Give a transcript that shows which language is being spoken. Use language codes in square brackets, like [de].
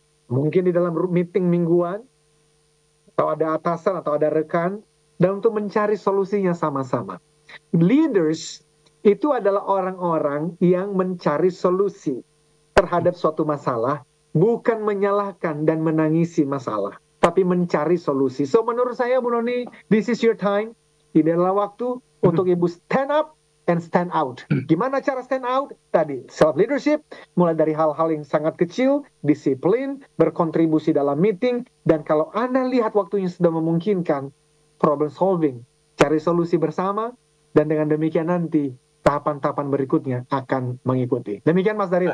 [id] Mungkin di dalam meeting mingguan, atau ada atasan, atau ada rekan, dan untuk mencari solusinya sama-sama. Leaders itu adalah orang-orang yang mencari solusi terhadap suatu masalah, bukan menyalahkan dan menangisi masalah, tapi mencari solusi. [en] So [id] menurut saya, [en] Bu Noni, this is your time. [id] Ini adalah waktu untuk Ibu [en] stand up and stand out. [id] Gimana cara [en] stand out? [id] Tadi, self-leadership, mulai dari hal-hal yang sangat kecil, disiplin, berkontribusi dalam meeting, dan kalau Anda lihat waktunya sudah memungkinkan, problem solving, cari solusi bersama, dan dengan demikian nanti, tahapan-tahapan berikutnya akan mengikuti. Demikian Mas Daryl.